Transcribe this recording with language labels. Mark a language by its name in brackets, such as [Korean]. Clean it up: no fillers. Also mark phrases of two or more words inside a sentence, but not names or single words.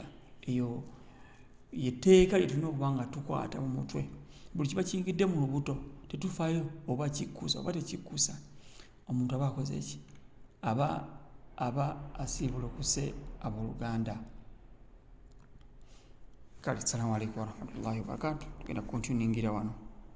[Ganda] Eyo yetteeka lye tulina okuba nga tukwata mu mutwe. Buli kiba kiyingidde mu lubuto tetufaayo oba kikkusa oba tekikkusa omuntu aba akoze eki aba asiibulukuse abooluganda. [Arabic] Kale, السلام عليكم ورحمة الله وبركاته. [Ganda] Tugenda kukontinuingira wano.